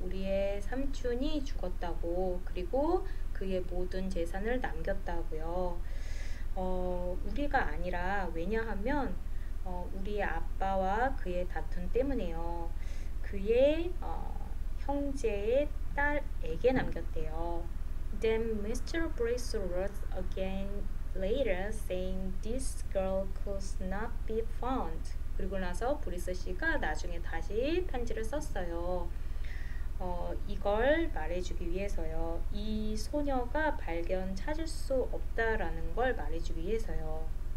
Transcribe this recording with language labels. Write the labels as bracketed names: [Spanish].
[Korean] 우리의 삼촌이 죽었다고, 그리고 그의 모든 재산을 남겼다고요. 우리가 아니라 왜냐하면 우리의 아빠와 그의 다툼 때문에요. 그의 형제의 딸에게 남겼대요. [English] Then Mr. Brace wrote again later saying this girl could not be found. [Korean] 그리고 나서 브리스 씨가 나중에 다시 편지를 썼어요. 이걸 말해주기 위해서요. 이 소녀가 찾을 수 없다라는 걸 말해주기 위해서요.